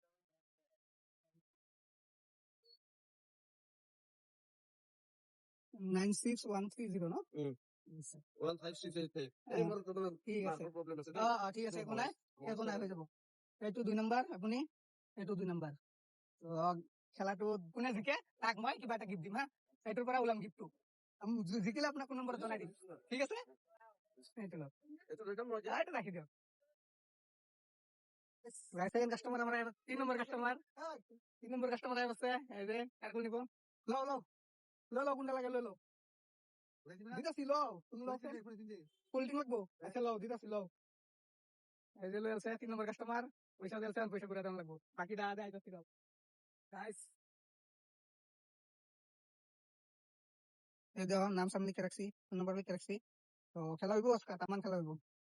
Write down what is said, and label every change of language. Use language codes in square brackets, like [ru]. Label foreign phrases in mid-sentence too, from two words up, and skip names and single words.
[as] 96130 ন ঠিক আছে একো নাই হৈ যাব এইটো 2 নম্বৰ আপুনি এইটো 2 নম্বৰ তো খেলাটো কোনে জিকে তাক মই কিবা এটা গিফ্ট দিম হা এইটোৰ পৰা ওলাম গিফ্টটো জিকিলে আপোনাক কোন নম্বৰ জনাই দিম ঠিক আছে এইটো লওক এইটো ৰাখি দিয়ক [en] second customer [bn] আমার 3 নম্বর কাস্টমার আছে এই যে কাকু নিব লো কোনটা লাগে লো দিতাছি লো কোল্ডিং লাগবো আচ্ছা লো দিতাছি লো এই যে লই আছে 3 নম্বর কাস্টমার পয়সা দিলছে পয়সা করে দেন লাগবো বাকি দা দে আইতাছি দাও গাইস এই দেখো নাম সামনে লিখে রাখছি [en] phone number [bn] লিখে রাখছি তো খেলা হইব আজকে তামান খেলা হইব